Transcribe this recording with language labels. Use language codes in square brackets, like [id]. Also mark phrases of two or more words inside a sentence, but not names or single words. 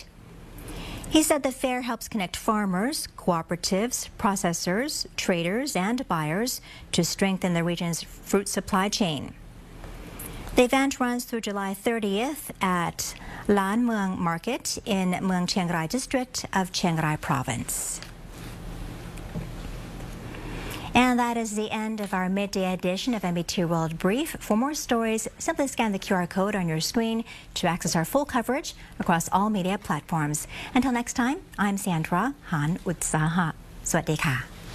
[en] He said the fair helps connect farmers, cooperatives, processors, traders, and buyers to strengthen the region's fruit supply chain. The event runs through July 30th at Lan Mueang Market in Mueang Chiang Rai district of Chiang Rai province. And that is the end of our midday edition of NBT World Brief. For more stories, simply scan the QR code on your screen to access our full coverage across all media platforms. Until next time, I'm Sandra Han Utsaha. [th] สวัสดีค่ะ